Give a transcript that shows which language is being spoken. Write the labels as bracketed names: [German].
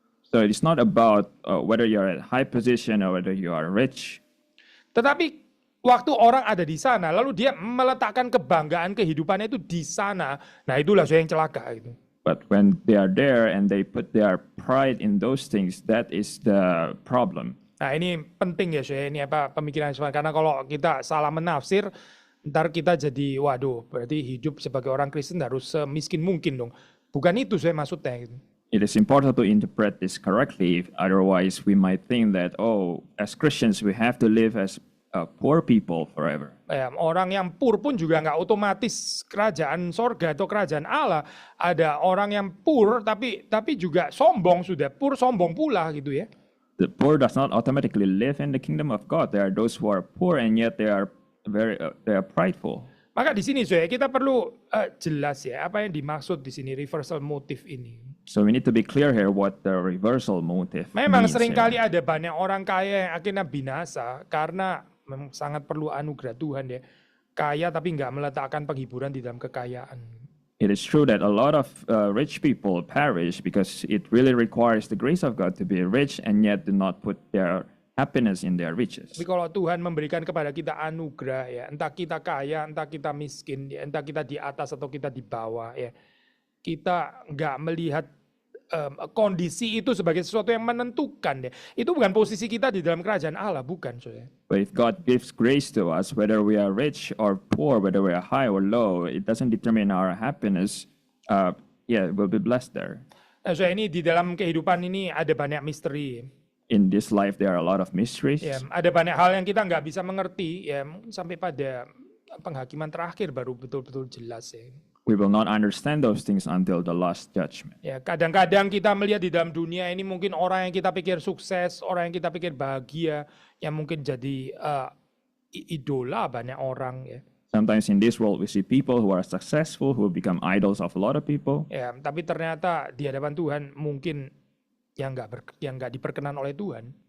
[English] So it's not about whether you're at high position or whether you are rich. [Indonesian] Tetapi waktu orang ada di sana, lalu dia meletakkan kebanggaan kehidupannya itu di sana, nah itulah saya yang celaka gitu. [English] But when they are there and they put their pride in those things, that is the problem. [Indonesian] Nah ini penting ya saya, ini apa pemikiran saya, karena kalau kita salah menafsir, ntar kita jadi waduh, berarti hidup sebagai orang Kristen harus semiskin mungkin dong. Bukan itu saya maksudnya gitu. [English] It is important to interpret this correctly, otherwise we might think that, oh, as Christians we have to live as poor people forever. [Indonesian] Orang yang [English] poor [Indonesian] pun juga nggak otomatis kerajaan sorga atau kerajaan Allah. Ada orang yang [English] poor [Indonesian] tapi juga sombong, sudah [English] poor [Indonesian] sombong pula gitu ya. [English] The poor does not automatically live in the kingdom of God. There are those who are poor and yet they are prideful. [Indonesian] Maka di sini kita perlu jelas ya apa yang dimaksud di sini [English] reversal motive [Indonesian] ini. [English] So we need to be clear here what the reversal motive [Indonesian] Memang [English] means [Indonesian] seringkali [English] here. [Indonesian] ada banyak orang kaya yang akhirnya binasa karena memang sangat perlu anugerah Tuhan ya. Kaya tapi nggak meletakkan penghiburan di dalam kekayaan. [English] It is true that a lot of rich people perish because it really requires the grace of God to be rich and yet do not put their happiness in their riches. [Indonesian] Tapi kalau Tuhan memberikan kepada kita anugerah ya, entah kita kaya, entah kita miskin, ya, entah kita di atas atau kita di bawah ya, kita nggak melihat kondisi itu sebagai sesuatu yang menentukan ya. Itu bukan posisi kita di dalam kerajaan Allah, bukan saudara. [English] But if God gives grace to us, whether we are rich or poor, whether we are high or low, it doesn't determine our happiness. We'll be blessed there. [Indonesian] Nah, saudara, ini di dalam kehidupan ini ada banyak misteri. [English] In this life, there are a lot of mysteries. [Indonesian] Ya, ada banyak hal yang kita nggak bisa mengerti ya, sampai pada penghakiman terakhir baru betul-betul jelas ya. [English] We will not understand those things until the last judgment. [Indonesian] Ya, kadang-kadang kita melihat di dalam dunia ini mungkin orang yang kita pikir sukses, orang yang kita pikir bahagia, yang mungkin jadi idola banyak orang ya. [English] Sometimes in this world we see people who are successful, who become idols of a lot of people. [Indonesian] Ya, tapi ternyata di hadapan Tuhan mungkin yang nggak diperkenan oleh Tuhan.